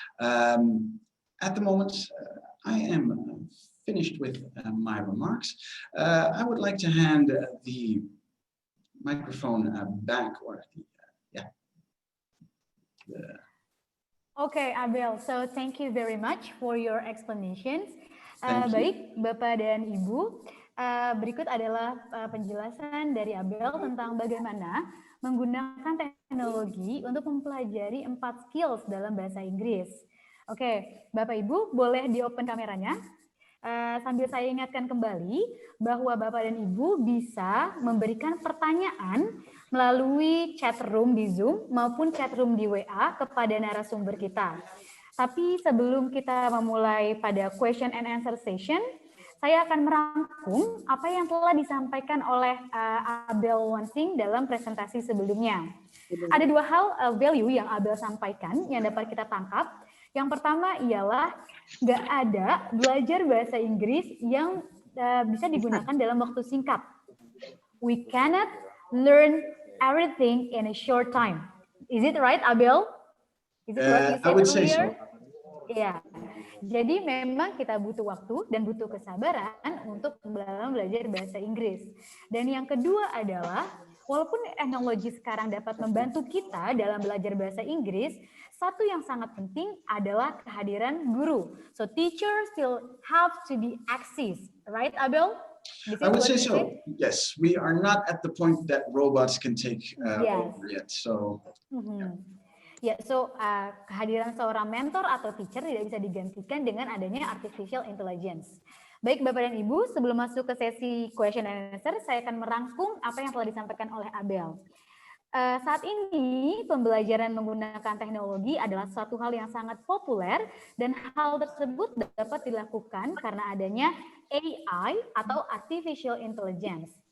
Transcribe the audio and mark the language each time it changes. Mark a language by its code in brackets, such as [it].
[en] At the moment, I am finished with my remarks. I would like to hand the microphone back, or Okay, Abel. So thank you very much for your explanations. Thank you. [id] Baik, Bapak dan Ibu. Berikut adalah penjelasan dari Abel tentang bagaimana menggunakan teknologi untuk mempelajari 4 skills dalam bahasa Inggris. Oke, Bapak Ibu boleh di-open kameranya. Sambil saya ingatkan kembali bahwa Bapak dan Ibu bisa memberikan pertanyaan melalui chat room di Zoom maupun chat room di WA kepada narasumber kita. Tapi sebelum kita memulai pada question and answer session, saya akan merangkum apa yang telah disampaikan oleh Abel Wansing dalam presentasi sebelumnya. Ada 2 hal value yang Abel sampaikan yang dapat kita tangkap. Yang pertama ialah nggak ada belajar bahasa Inggris yang bisa digunakan dalam waktu singkat. [en] We cannot learn everything in a short time. Is it right, Abel? Is it what you said I would say earlier? so. [id] Iya. Jadi memang kita butuh waktu dan butuh kesabaran untuk dalam belajar bahasa Inggris. Dan yang kedua adalah, walaupun teknologi sekarang dapat membantu kita dalam belajar bahasa Inggris, satu yang sangat penting adalah kehadiran guru. [en] So teachers still have to be access, right, Abel? I would say so. Yes, we are not at the point that robots can take over yet. So. [id] Ya, so kehadiran seorang mentor atau teacher tidak bisa digantikan dengan adanya artificial intelligence. Baik Bapak dan Ibu, sebelum masuk ke sesi question and answer, saya akan merangkum apa yang telah disampaikan oleh Abel. Saat ini pembelajaran menggunakan teknologi adalah suatu hal yang sangat populer dan hal tersebut dapat dilakukan karena adanya AI atau artificial intelligence.